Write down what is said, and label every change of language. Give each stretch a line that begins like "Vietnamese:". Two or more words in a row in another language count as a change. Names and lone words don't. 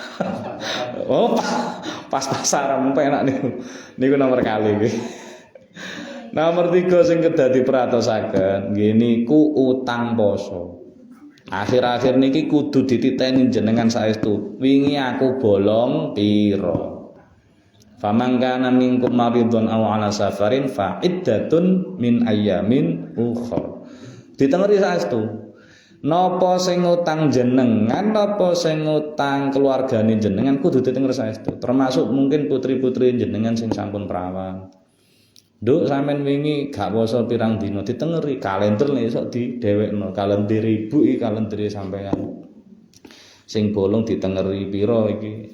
Javanese: Oh, pas-pasaran penak niku. Niku nomor kali iki. Nomor 3 sing kedadi peratosaken nggih niku utang poso. Akhir-akhir niki kudu dititeni jenengan saestu. Wingi aku bolong pira.
Arabic: فمن كان منكم مريضا أو على سفر فعدة من أيام أخر.
Javanese: Ditengeri saestu. Napa sing utang jenengan, napa sing utang keluargane jenengan kudu ditengeri saestu. Termasuk mungkin putri-putri jenengan sing sampun perawan. Nduk sampean wingi gak poso pirang dina ditengeri kalender nek esuk didhewekno kalender ibu iki kalender sampean sing bolong ditengeri pira iki.